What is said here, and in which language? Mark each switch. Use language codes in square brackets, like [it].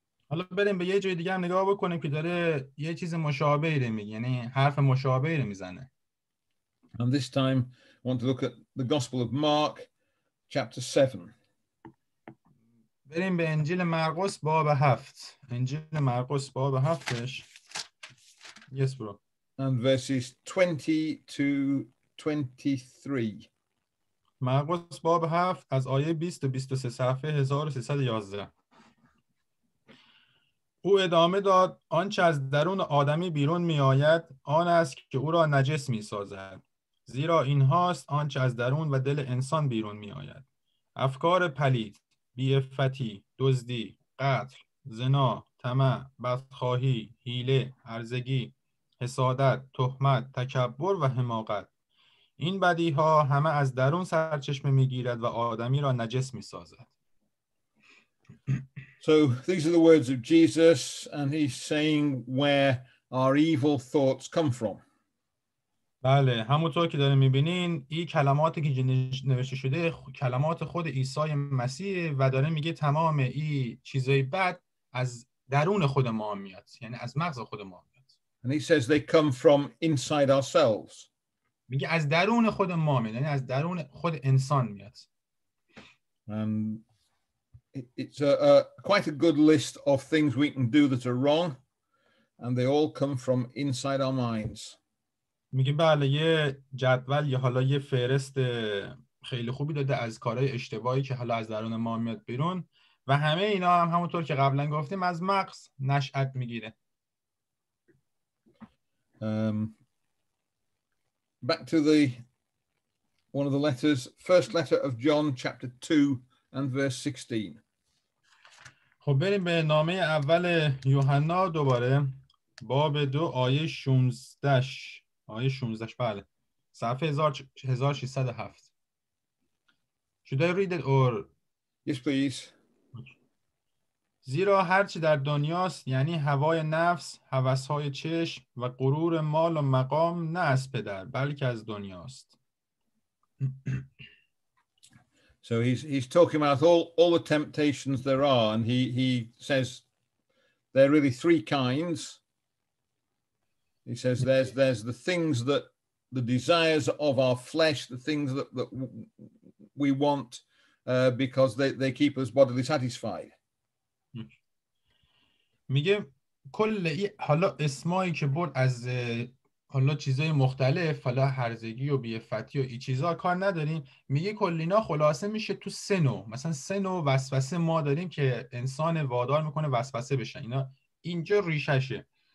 [fa] حالا بریم به یه جای دیگه هم نگاه بکنیم که داره یه چیز مشابهی رو میگه، یعنی حرف مشابهی رو میزنه. [en] And this time I want to look at the Gospel of Mark, chapter 7. [fa] بریم به انجیل مرقس باب 7. انجیل مرقس باب 7ش. [en] Yes bro. And verses 20 to 23. [fa] مرقس باب 7 از آیه 20 تا 23، صفحه 1311. او ادامه داد: آنچه از درون آدمی بیرون می آید آن است که او را نجس می سازد، زیرا این هاست آنچه از درون و دل انسان بیرون می آید: افکار پلید، بی‌عفتی، دزدی، قتل، زنا، طمع، بدخواهی، حیله، هرزگی، حسادت، تهمت، تکبر و حماقت. این بدیها همه از درون سرچشمه می گیرد و آدمی را نجس می سازد. [en] So these are the words of Jesus, and he's saying where our evil thoughts come from. [fa] بله، همونطور که دارین میبینین این کلماتی که نوشته شده کلمات خود عیسی مسیح و داره میگه تمام این چیزای بد از درون خود ما میاد، یعنی از مغز خود ما میاد. [en] And he says they come from inside ourselves. [fa] میگه از درون خود ما میاد، یعنی از درون خود انسان میاد. [en] And it's quite a good list of things we can do that are wrong, and they all come from inside our minds. [fa] میگه بله، یه جدول یا حالا یه فهرست خیلی خوبی داده از کارهای اشتباهی که حالا از درون ما میاد بیرون و همه اینا هم همونطور که قبلا گفتیم از مغز نشأت میگیره. [en] Back to one of the letters, first letter of John, chapter 2 and verse 16. [fa] خب بریم به نامه اول یوحنا دوباره باب 2 آیه 16. آیه 16 بله. صفحه 1607. [en] Should I read it or? Yes, please. [fa] زیرا هرچی در دنیاست، یعنی هوای نفس، هوسهای چشم و غرور مال و مقام، نه از پدر بلکه از دنیاست. [en] So he's talking about all the temptations there are, and he says there are really three kinds. He says there's the things that the desires of our flesh, the things that we want because they keep us bodily satisfied. [fa] میگه کل حالا اسمایی که برد از حالا چیزای مختلف، حالا هرزگی و بی‌عفتی و این چیزا کار نداریم، میگه کلینا خلاصه میشه تو سه نوع. مثلا سه نوع وسوسه ما داریم که انسان وادار میکنه وسوسه بشن. اینا اینجا ریششه.